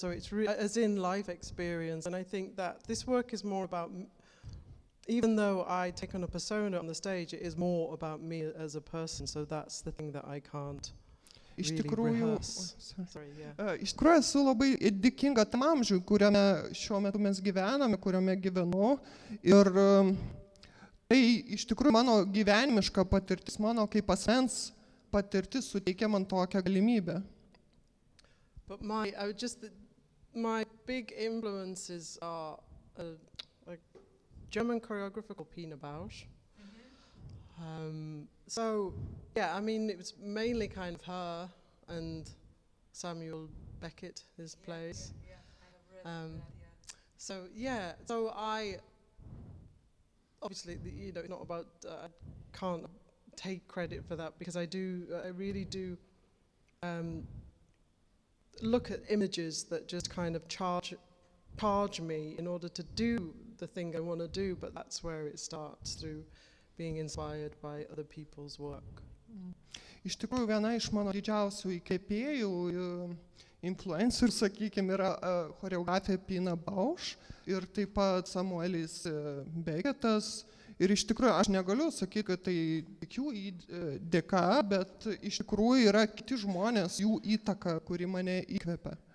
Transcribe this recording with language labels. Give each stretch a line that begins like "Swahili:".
English: So it's as in life experience. And I think that this work is more about, even though I take on a persona on the stage, it is more about me as a person. So that's the thing that I can't really rehearse.
Lithuanian: Iš tikrųjų esu labai dėkinga tam amžiui, kuriame šiuo metu mes gyvename, kuriame gyvenu. Ir tai iš tikrųjų mano gyvenimiška patirtis, mano kaip asmens patirtis suteikia man tokią galimybę.
English: But my big influences are a German choreographer called Pina Bausch. So, yeah, I mean, it was mainly kind of her and Samuel Beckett, his plays. Yeah, I have read that, So I, obviously, it's not about, I can't take credit for that because I really do look at images that just kind of charge me in order to do the thing I want to do, but that's where it starts, through being inspired by other people's work.
Lithuanian: Iš tikrųjų, viena iš mano didžiausių įkvėpėjų, influencerių, sakykime, yra choreografė Pina Bausch ir taip pat Samuelis Beckettas. Ir iš tikrųjų, aš negaliu sakyti, kad tai tik jų dėka, bet iš tikrųjų yra kiti žmonės, jų įtaka, kuri mane įkvėpia.